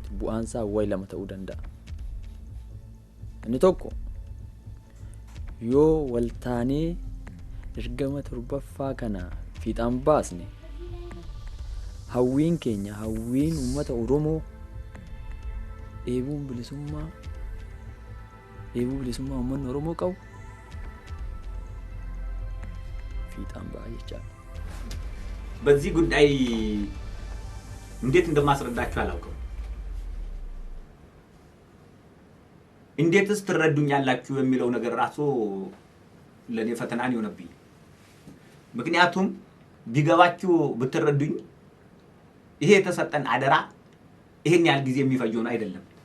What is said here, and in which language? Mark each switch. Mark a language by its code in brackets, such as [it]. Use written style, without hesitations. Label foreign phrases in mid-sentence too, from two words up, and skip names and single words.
[om] Bu'aan isaa wayi lama ta'uu danda'a. Inni tokko yoo waltaanee ergama torbaffaa kana fiixaan baasne hawwiin keenya hawwiin uummata Oromoo dheebuu bilisummaa uummanni Oromoo qabu fiixaan ba'a jechaadha. [am] በዚህ ጉዳይ እንዴት እንደማስረዳችሁ አላውቅም። እንዴትስ ትረዱኛላችሁ የሚለው ነገር ራሱ ለኔ ፈተና ነው የሆነብኝ። ምክንያቱም ቢገባችሁ ብትረዱኝ ይሄ የተሰጠን አደራ ይሄን ያህል ጊዜ የሚፈጀው ነው አይደለም።